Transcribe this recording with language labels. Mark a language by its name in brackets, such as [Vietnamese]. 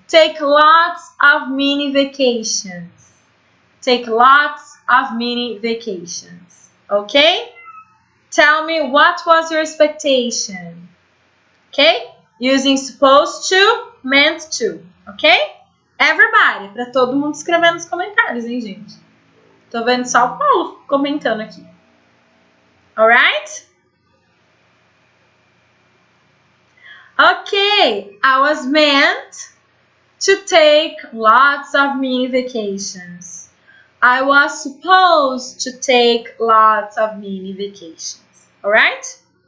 [English] Take lots of mini vacations. Take lots of mini vacations. Okay? Tell me what was your expectation. Okay? Using supposed to, meant to. Okay? Everybody, [Portuguese] para todo mundo escrever nos comentários, hein, gente? Tô vendo só o Paulo comentando aqui. [English] Alright? Okay, I was meant to take lots of mini vacations. I was supposed to take lots of mini vacations. Alright?